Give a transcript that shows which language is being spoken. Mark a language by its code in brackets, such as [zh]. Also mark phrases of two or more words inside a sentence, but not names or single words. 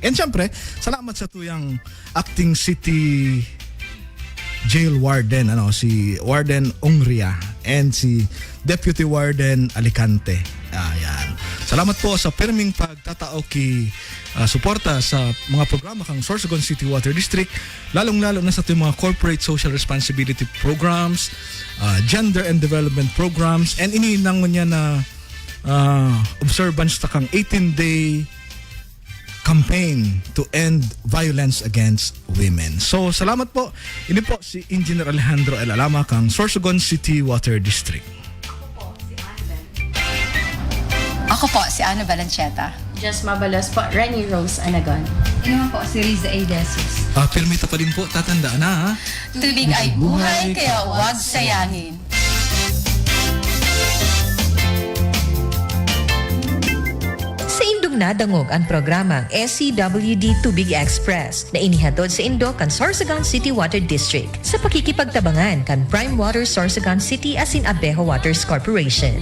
[bik] And siyempre, salamat sa tuyang [en] acting city jail warden, [bik] si Warden Ongria and si Deputy Warden Alicante. Ayan. Salamat po sa pirming pagtatao suporta sa mga programa kang Sorsogon City Water District, lalong-lalo na sa itong mga [en] corporate social responsibility programs, gender and development programs, [bik] and ininangon niya na observance ta kang [en] 18-day campaign to end violence against women. [bik] So, salamat po. Ini po si Engineer Alejandro L. Alama kang Sorsogon City Water District. Ako po, si Ana Balancheta. Just Mabalos po, Renny Rose Anagon. [tl] Ito naman po si Riza A. De Jesus. Permita pa din po, tatandaan na Tubig ay buhay, kaya huwag sayangin. [bik] Sa indong nadangog ang programang SCWD Tubig Express na inihatod sa Indo kan Sorsogon City Water District sa pakikipagtabangan kan Prime Water Sorsogon City asin Abejo Waters Corporation.